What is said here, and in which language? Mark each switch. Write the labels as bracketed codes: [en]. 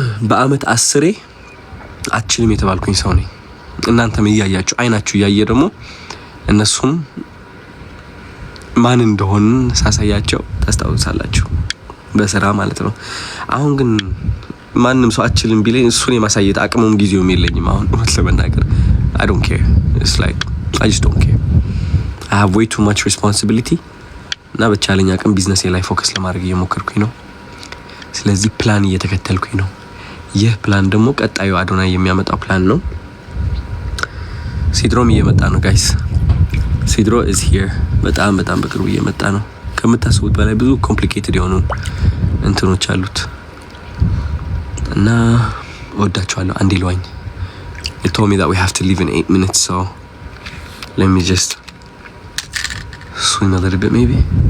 [am] በአመት 10 አችልም የተባልኩኝ ሰው ነኝ። እናንተም እያያችሁ አይናችሁ እያየ ደግሞ እነሱም ማን እንደሆን ሳሳያቸው ታስታውሳላችሁ፣ በስራ ማለት ነው። አሁን ግን ማንም ሰው አችልም ቢለኝ እሱን የማሳየት አቅሙም ጊዜውም የለኝም። አሁን እውነት ለመናገር [en] I don't care. It's like I just don't care. I have way too much responsibility. [am] እና በቻለኝ አቅም ቢዝነስ ላይ ፎከስ ለማድረግ እየሞከርኩኝ ነው። ስለዚህ ፕላን እየተከተልኩኝ ነው። ይህ ፕላን ደግሞ ቀጣዩ አዶናይ የሚያመጣው ፕላን ነው። ሲድሮም እየመጣ ነው ጋይስ። ሲድሮ [en] is here [am] በጣም በቅርቡ እየመጣ ነው። ከምታስቡት በላይ ብዙ ኮምፕሊኬትድ የሆኑ እንትኖች አሉት እና ወዳችኋለሁ። አንዴ ልዋኝ. [en] They told me that we have to leave in 8 minutes, so let me just swim a little bit maybe.